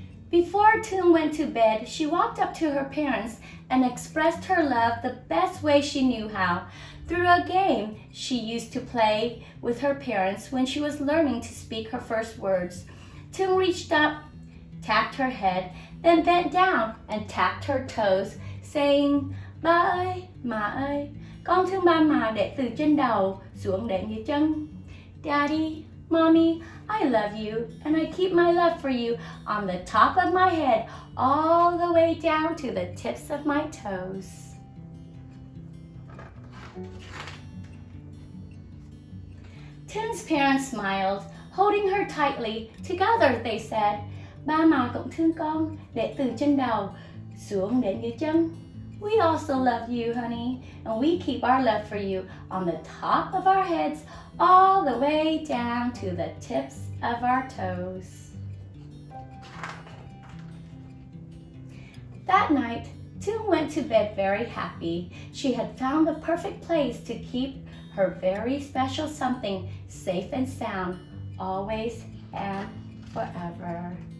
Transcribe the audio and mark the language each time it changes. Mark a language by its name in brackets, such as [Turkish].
[English] Before Thuong went to bed, she walked up to her parents and expressed her love the best way she knew how, through a game she used to play with her parents when she was learning to speak her first words. Thuong reached up, tapped her head, then bent down and tapped her toes, saying, [Vietnamese] Ba ơi, má ơi, con thương ba má để từ trên đầu xuống đến dưới chân. [English] Daddy, Mommy, I love you, and I keep my love for you on the top of my head all the way down to the tips of my toes. Thuong's parents smiled, holding her tightly. Together they said, [Vietnamese] Ba má cũng thương con để từ trên đầu xuống đến dưới chân. [English] We also love you, honey, and we keep our love for you on the top of our heads all the way down to the tips of our toes. That night, Thuong went to bed very happy. She had found the perfect place to keep her very special something safe and sound, always and forever.